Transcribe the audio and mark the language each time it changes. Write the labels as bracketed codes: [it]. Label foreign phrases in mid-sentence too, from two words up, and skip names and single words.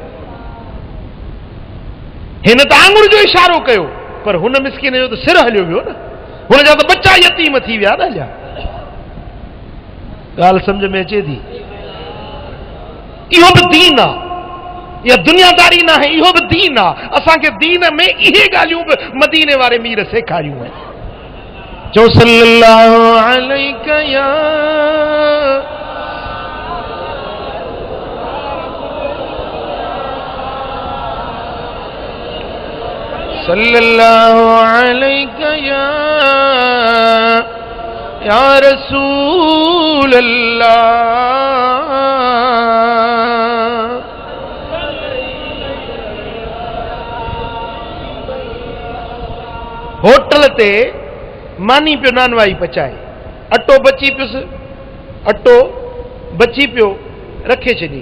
[sd] हिन त आंगुर जो इशारो कयो पर हुन मिसकिन जो त सिर हलियो वियो न, हुन जा त बच्चा यतीम थी विया न। ॻाल्हि सम्झ में अचे थी? इहो बि दीन आहे, इहा दुनियादारी न आहे, इहो बि दीन आहे। असांखे दीन में इहे ॻाल्हियूं बि मदीने वारे मीर सेखारियूं आहिनि। [ar] चओ صلى الله عليك يا صلى الله عليك يا رسول الله. [sd] होटल ते मानी पियो नानवाई पचाए, अटो बची पियुसि, अटो बची पियो रखे छॾी।